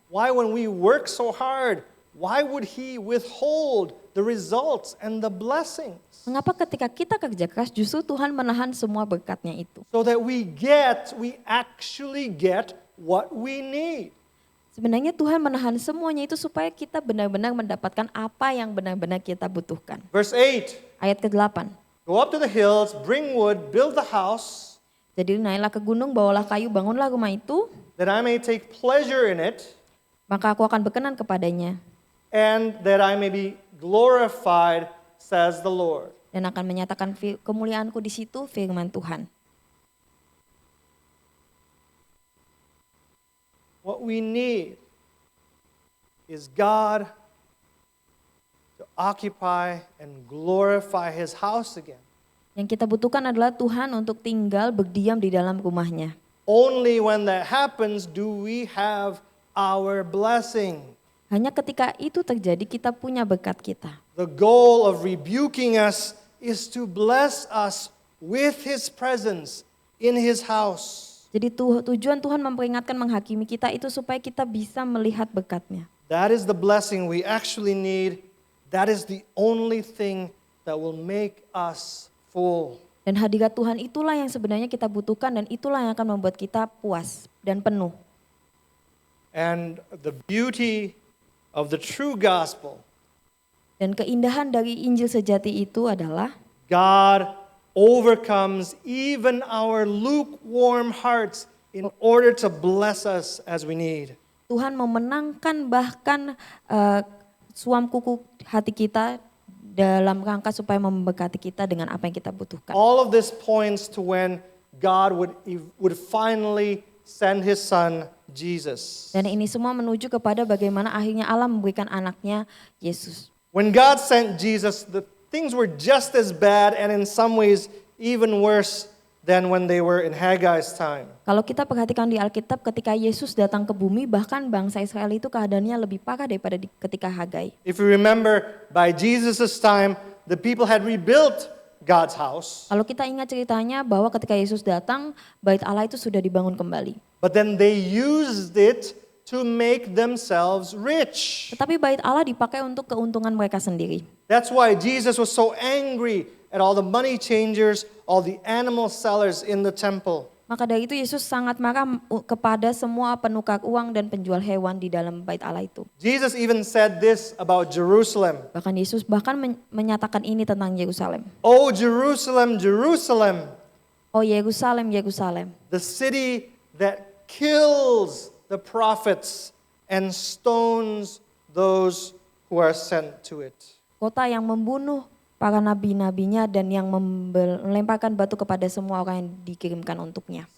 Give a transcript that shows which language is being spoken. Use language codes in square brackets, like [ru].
[en] Why when we work so hard, why would He withhold the results and the blessings? [id] Mengapa ketika kita kerja keras justru Tuhan menahan semua berkat-Nya itu? [en] So that we actually get what we need. [id] Sebenarnya Tuhan menahan semuanya itu supaya kita benar-benar mendapatkan apa yang benar-benar kita butuhkan. [en] Verse 8, [id] Ayat ke-8. [en] go up to the hills, bring wood, build the house, [id] Jadi naiklah ke gunung, bawalah kayu, bangunlah rumah itu, [en] that I may take pleasure in it, [id] maka aku akan berkenan kepadanya [en] and that I may be glorified, says the Lord. [id] dan akan menyatakan kemuliaanku di situ, firman Tuhan. [en] What we need is God to occupy and glorify His house again. [id] Yang kita butuhkan adalah Tuhan untuk tinggal berdiam di dalam rumahnya. [en] Only when that happens do we have our blessing. [id] Hanya ketika itu terjadi kita punya berkat kita. [en] The goal of rebuking us is to bless us with His presence in His house. [id] Jadi tujuan Tuhan memperingatkan menghakimi kita itu supaya kita bisa melihat berkat-Nya. [en] That is the blessing we actually need. That is the only thing that will make us full. [id] Dan hadirat Tuhan itulah yang sebenarnya kita butuhkan dan itulah yang akan membuat kita puas dan penuh. [en] And the beauty of the true gospel, [id] Dan keindahan dari Injil sejati itu adalah [en] God overcomes even our lukewarm hearts in order to bless us as we need. [id] Tuhan memenangkan bahkan suam kuku hati kita dalam rangka supaya memberkati kita dengan apa yang kita butuhkan. [en] All of this points to when God would finally send His Son, Jesus. [id] Dan ini semua menuju kepada bagaimana akhirnya Allah memberikan anaknya Yesus. [en] When God sent Jesus, the things were just as bad and in some ways even worse than when they were in Haggai's time. [id] Kalau kita perhatikan di Alkitab ketika Yesus datang ke bumi bahkan bangsa Israel itu keadaannya lebih parah daripada ketika Hagai. [en] If you remember, by Jesus' time, the people had rebuilt God's house, [id] Kalau kita ingat ceritanya bahwa ketika Yesus datang, bait Allah itu sudah dibangun kembali. [en] but then they used it to make themselves rich. [id] Tetapi bait Allah dipakai untuk keuntungan mereka sendiri. [en] That's why Jesus was so angry at all the money changers, all the animal sellers in the temple. [id] Maka dari itu Yesus sangat marah kepada semua penukar uang dan penjual hewan di dalam bait Allah itu. [en] Jesus even said this about Jerusalem. [id] Bahkan Yesus menyatakan ini tentang Yerusalem. [en] Oh Jerusalem, Jerusalem, [id] Oh Yerusalem, Yerusalem, [en] the city that kills the prophets and stones those who are sent to it. [id] kota yang membunuh para nabi-nabinya dan yang melemparkan batu kepada semua orang yang dikirimkan untuknya.